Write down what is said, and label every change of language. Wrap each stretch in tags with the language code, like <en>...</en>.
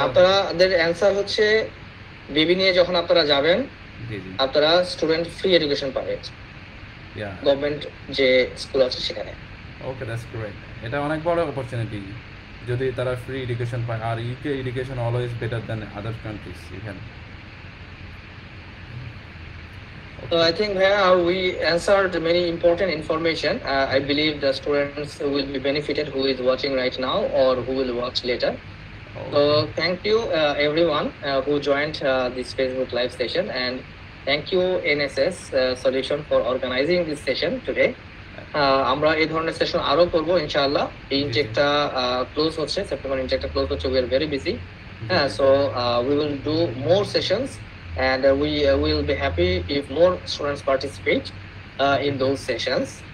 <bn>আপনাদের অ্যান্সার হচ্ছে বেবি নিয়ে যখন আপনারা যাবেন, জি জি, আপনারা স্টুডেন্ট ফ্রি এডুকেশন পাবেন গভর্নমেন্ট যে স্কুল আছে সেখানে।</bn> <en>Okay, that's great.</en> <bn>এটা অনেক বড় অপরচুনিটি যদি তারা ফ্রি এডুকেশন পায়, আর UK education</bn> <en>always better than other countries</en> <bn>এখানে।</bn> <en>So I think we answered many important information. I believe the students will be benefited who is watching right now or who will watch later. So thank you everyone who joined this Facebook live session, and thank you NSS Solution for organizing this session today.</en> <bn>আমরা এই ধরনের session আরো করব ইনশাআল্লাহ। এই ইনটেকটা close হচ্ছে, September ইনটেকটা close হচ্ছে,</bn> <en>we are very busy. So we will do more sessions, and we will be happy if more students participate in those sessions.</en>